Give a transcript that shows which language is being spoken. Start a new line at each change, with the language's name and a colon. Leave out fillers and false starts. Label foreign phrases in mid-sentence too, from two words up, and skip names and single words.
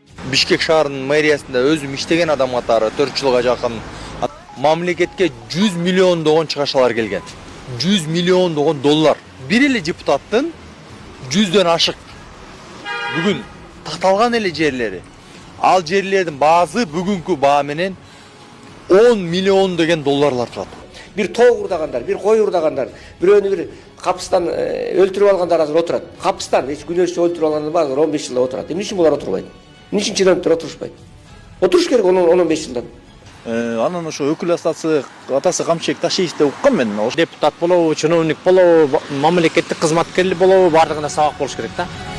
Kyrgyz: Бишкек шаарынын мэриясында өзүм иштеген адам катары 4 жылга жакын мамлекетке 100 миллиондогон чыгашалар келген. 100 миллиондогон доллар. Бир эле депутаттын 100дөн ашык бүгүн такталган эле жерлери. Ал жерлердин баазы бүгүнкү баа менен 10 миллион деген долларлар турат. Бир тоок уурдагандар, бир кой уурдагандар, бирөөнү bir капыстан өлтүрүп алгандар азыр отурат. Капыстан эч күнөөсү өлтүрүп алгандар бар, 15 жылда отурат. Эмне үчүн булар отурбайт? Эмне үчүн чиновниктер отурушпайт? Отуруш керек 10-15 жылдан. Анан ошо өкүл атасы Камчыбек Ташиев деп уккам мен. Депутат болобу, чиновник болобу, мамлекеттик кызматкерлер болобу, бардыгына сабак болуш керек да.